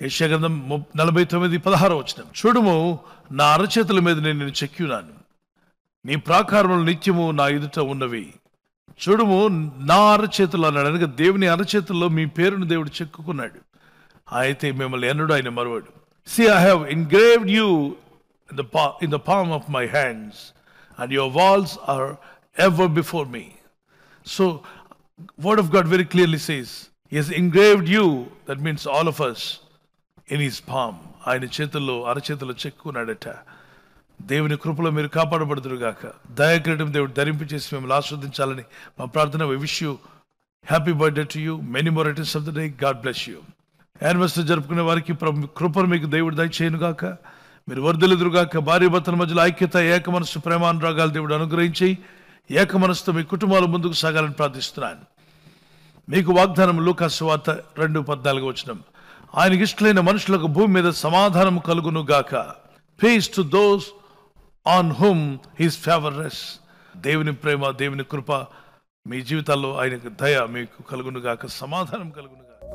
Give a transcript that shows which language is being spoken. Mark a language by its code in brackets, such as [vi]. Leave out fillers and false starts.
[te] యెషయా గ్రంథం 49:16 వచనం. చూడుము, నా అరచేతుల మీద నేను నిన్ను చెక్కియున్నాను, నీ ప్రాకారములు నిత్యము నా ఎదుట ఉన్నవి. చూడుము, నా అరచేతులు అన్నాడు. అనగా దేవుని అరచేతుల్లో మీ పేరును దేవుడు చెక్కుకున్నాడు. అయితే మిమ్మల్ని ఎన్నడూ ఆయన మరువడు. [en] See, I have engraved you in the palm of my hands, and your walls are ever before me. So, Word of God very clearly says, He has engraved you, that means all of us, in His palm. [te] ఆయన చేతుల్లో అరచేతుల్లో చెక్కున్నాడట. దేవుని కృపలో మీరు కాపాడబడుదురుగాక. దయాకిరీటం దేవుడు ధరింపచేసి మిమ్మల్ని ఆస్వాదించాలని మా ప్రార్థన. [en] We wish you happy birthday to you. Many more returns of the day. God bless you. [te] Anniversary జరుపుకునే వారికి కృపను మీకు దేవుడు దయచేయునుగాక. మీరు వర్ధిల్లుదురుగాక. భార్య భర్తల మధ్యలో ఐక్యత, ఏక మనస్సు, ప్రేమానురాగాలు దేవుడు అనుగ్రహించి ఏక మనస్సుతో మీ కుటుంబాలు ముందుకు సాగాలని ప్రార్థిస్తున్నాను. మీకు వాగ్దానం లూకా సువార్త 2:14 వచనం. ఆయనకి ఇష్టలైన మనుషులకు భూమి మీద సమాధానం కలుగును గాక. [en] Peace to those on whom his favor rests. [te] దేవుని ప్రేమ, దేవుని కృప మీ జీవితాల్లో, ఆయనకు దయ మీకు కలుగును గాక, సమాధానం కలుగును గాక.